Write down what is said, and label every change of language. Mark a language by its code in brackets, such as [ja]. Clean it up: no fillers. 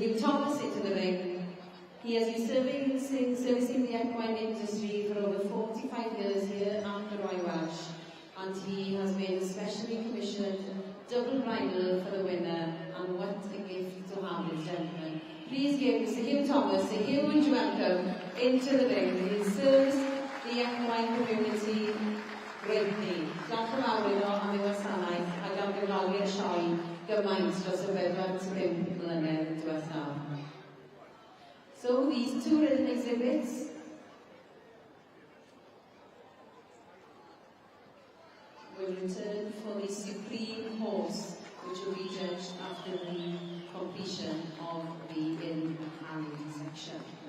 [en] Hugh Thomas into the ring. He has been servicing the equine industry for over 45 years here at the Royal Welsh, and he has been specially commissioned double bridle for the winner, and what a gift to have, ladies and gentlemen. Please give Mr. Hugh Thomas a huge welcome into the ring. He serves the equine community greatly. [cy] Diolch yn fawr iddo am ei wasanaeth ac am gyflawni'r sioe gymaint dros y 45 mlynedd diwethaf. [en] So these 2 Ridden exhibits will return for the supreme horse, which will be judged after the completion of the in-hand section.